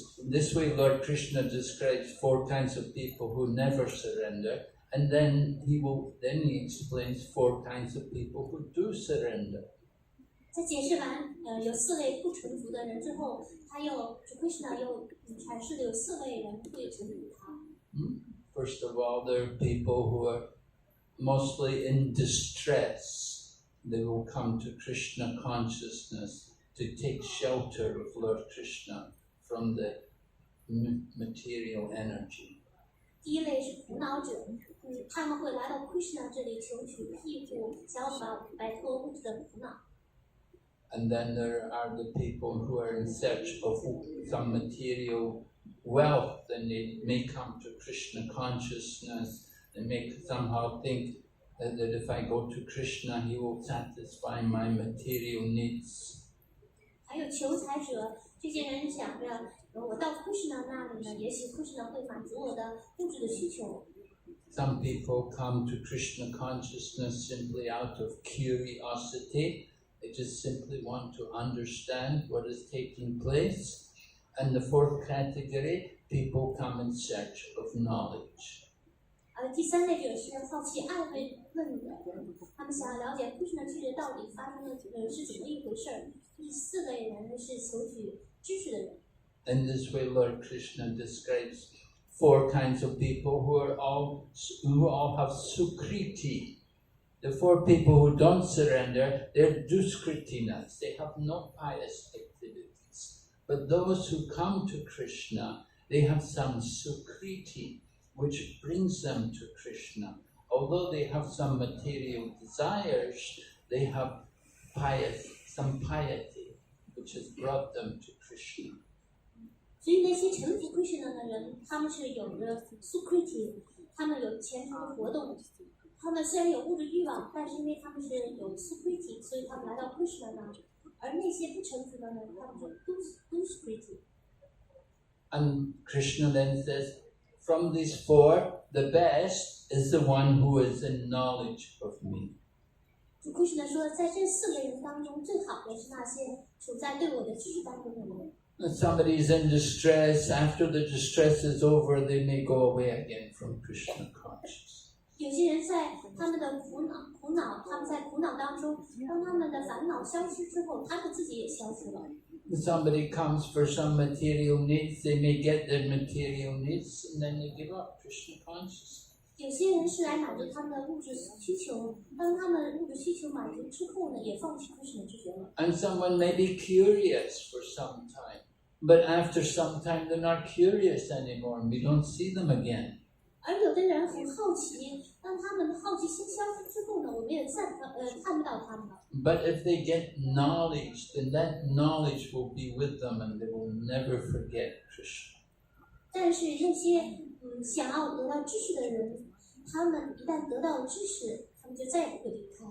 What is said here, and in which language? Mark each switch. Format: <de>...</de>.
<en>This way Lord Krishna describes 4 kinds of people who never surrender, and then he explains 4 kinds of people who do surrender.</en> <zh>在解释完有4类不臣服的人之后，Krishna 又阐释了有4类人会臣服他。</zh> <en>First of all, there are people who are mostly in distress. They will come to Krishna consciousness to take shelter of Lord Krishna from the material energy.</en> <zh>第一类是苦恼者，他们会来到 Krishna 这里求取庇护，想要摆脱物质的苦恼。</zh> <en>And then there are the people who are in search of some material wealth, and they may come to Krishna consciousness. They may somehow think that if I go to Krishna, he will satisfy my material needs.</en> <zh>还有求财者，这些人想着，我到 Krishna 那里呢，也许 Krishna 会满足我的物质的需求。</zh> <en>Some people come to Krishna consciousness simply out of curiosity. They just simply want to understand what is taking place. And the fourth category, people come in search of knowledge.</en> <zh>第三类者是好奇爱问的人，他们想要了解 Krishna 世界到底发生的是怎么一回事儿。第四类人呢是求取知识的人。</zh> <en>In this way, Lord Krishna describes 4 kinds of people who all have sukriti. The 4 people who don't surrender, they're duskritinas. They have no pious activities. But those who come to Krishna, they have some sukriti, which brings them to Krishna. Although they have some material desires, they have some piety, which has brought them to Krishna.</en> <zh>所以那些臣服 Krishna 的人，他们是有着 sukriti， 他们有虔诚的活动。他们虽然有物质欲望，但是因为他们是有 sukriti， 所以他们来到 Krishna 那里。而那些不臣服的呢，他们是 duskriti。</zh> <en>And Krishna then says, from these 4, the best is the one who is in knowledge of me.</en> <zh>主 Krishna 说，在这4类人当中，最好的是那些处在对我的知识当中的人。</zh> <en>When somebody is in distress, after the distress is over, they may go away again from Krishna consciousness.</en> <zh>有些人在他们的苦恼，他们在苦恼当中，当他们的烦恼消失之后，他们自己也消失了。</zh> <en>When somebody comes for some material needs, they may get their material needs and then they give up Krishna consciousness.</en> <zh>有些人是来满足他们的物质需求，当他们物质需求满足之后呢，也放弃 Krishna 知觉了。</zh> <en>And someone may be curious for some time, but after some time they're not curious anymore and we don't see them again.</en> <zh>而有的人很好奇，当他们的好奇心消失之后呢，我们也看不到他们了。</zh> <en>But if they get knowledge, then that knowledge will be with them and they will never forget Krishna.</en> <zh>但是那些想要得到知识的人，他们一旦得到知识，他们就再也不会离开。</zh>